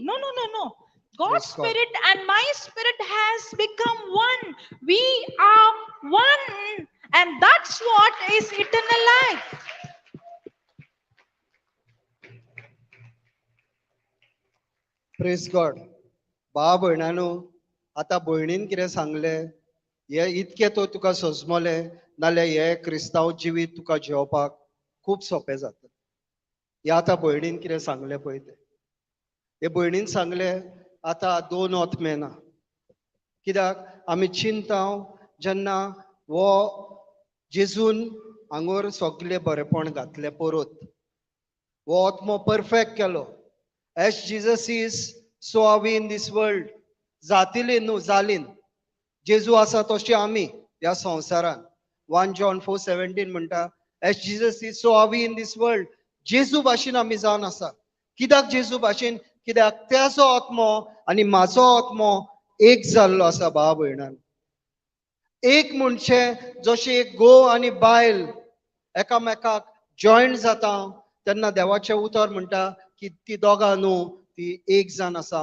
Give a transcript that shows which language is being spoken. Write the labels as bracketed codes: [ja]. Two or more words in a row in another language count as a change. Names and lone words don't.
[en] No, no, no, no. God's Praise God. spirit and my spirit has become one. We are one, and that's what is eternal life. Praise God. [kok] भाव भयणांनो, आतां भयणीन कितें सांगलें हे इतके तो तुका सजमले नाल्यार हे क्रिस्तांव जिवीत तुका जेवपाक खूब सोंपें जाता. हे आतां भयणीन कितें सांगलें पळय तें. हे भयणीन सांगलें आतां दोन आत्मे ना. कित्याक आमी चिंताव जेन्ना हो जेजून हांगोर सगळें बरेपण घातलें परत, हो आत्मो परफेक्ट केलो. [en] As Jesus is so are we in this world. [kok] जातिली न्हू, जालीन. जेजू आसा तशी आमी ह्या संवसारान. 1 John 4:17 म्हणटा, [en] As Jesus is so are we in this world. [kok] जेजू भाशेन आमी जावन आसा. कित्याक जेजू भाशेन? कित्याक त्याचो आत्मो आनी म्हाजो आत्मो एक जाल्लो आसा भाव भयणान. एक म्हणचे जशें एक घोव आनी बायल एकामेकाक जॉयंट जाता तेन्ना देवाचें उतर म्हणटा की ती दोगां न्हू, ती एक जावन आसा.